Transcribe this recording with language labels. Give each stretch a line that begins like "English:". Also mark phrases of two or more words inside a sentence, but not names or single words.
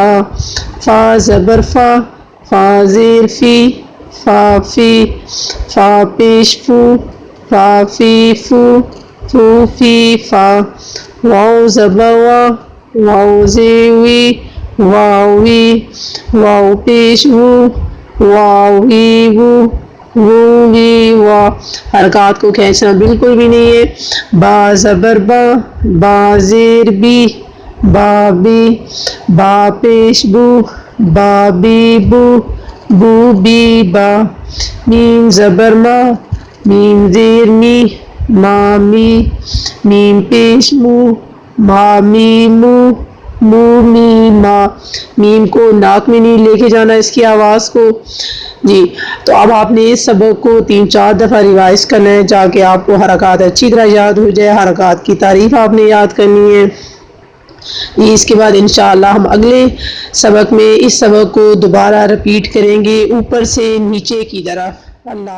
Urdu: فا زبر فا، فا زیر فی، فا فی، فا پیش فو، فا فی فو، فو فی فا۔ واو زبر وا، واو زیر وی، واو وی، واو پیش وو، واو وی وو، وو وی وا۔ حرکات کو کھینچنا بالکل بھی نہیں ہے۔ با زبر با، با زیر بی، با بی، با پیش بو، با بی بو، بو بی با۔ میم زبر ما، میم زیر می، ما می، میم پیش مو، ما می مو، مو می ما۔ میم کو ناک میں نہیں لے کے جانا اس کی آواز کو جی۔ تو اب آپ نے اس سبق کو 3-4 دفعہ ریوائز کرنا ہے، تاکہ آپ کو حرکات اچھی طرح یاد ہو جائے، حرکات کی تعریف آپ نے یاد کرنی ہے۔ اس کے بعد انشاءاللہ ہم اگلے سبق میں اس سبق کو دوبارہ رپیٹ کریں گے اوپر سے نیچے کی طرف۔